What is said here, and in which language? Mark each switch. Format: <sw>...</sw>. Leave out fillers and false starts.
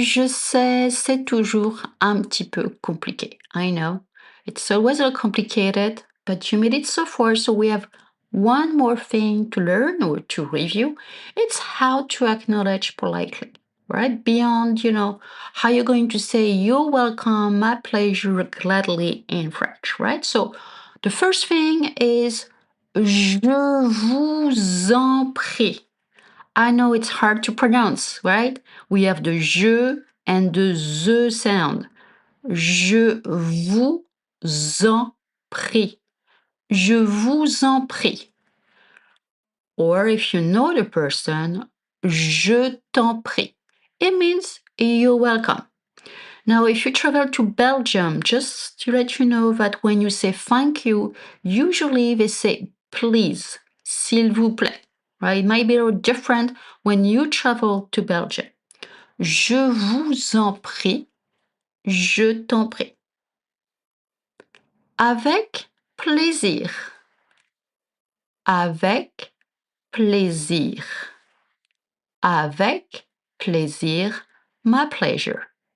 <fr>Je sais, c'est toujours un petit peu compliqué.</fr> <en>I know. It's always a little complicated, but you made it so far, so we have one more thing to learn or to review. It's how to acknowledge politely, right? Beyond, how you're going to say you're welcome, my pleasure, gladly in French, right? So the first thing is</en> <fr>je vous en prie.</fr> <en>I know it's hard to pronounce, right? We have the je and the ze sound.</en> <fr>Je vous en prie. Je vous en prie.</fr> <en>Or if you know the person,</en> <fr>je t'en prie.</fr> <en>It means you're welcome. Now, if you travel to Belgium, just to let you know that when you say thank you, usually they say please,</en> <fr>s'il vous plaît.</fr> <en>Right? It might be a little different when you travel to Belgium.</en> <fr>Je vous en prie, je t'en prie. Avec plaisir. Avec plaisir. Avec plaisir,</fr> <en>my pleasure.</en>